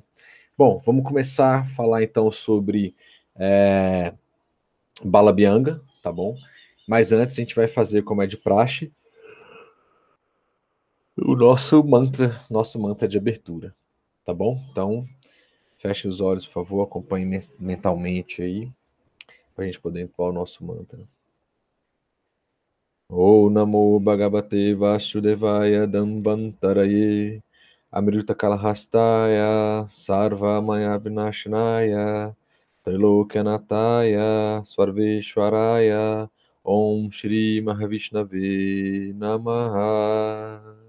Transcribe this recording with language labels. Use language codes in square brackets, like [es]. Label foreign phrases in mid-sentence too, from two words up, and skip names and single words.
[pt] Bom, vamos começar a falar então sobre Bala Abhyanga, tá bom? Mas antes a gente vai fazer, como é de praxe, o nosso mantra de abertura, tá bom? Então, feche os olhos, por favor, acompanhe mentalmente aí, para a gente poder impor o nosso mantra. [sa] ॐ नमो भगवते वासुदेवाय धन्वन्तरये अमृत कलशहस्ताय सर्व मय विनाशनाय त्रैलोक्यनाथाय सर्वेश्वराय ॐ श्री महाविष्णवे नमः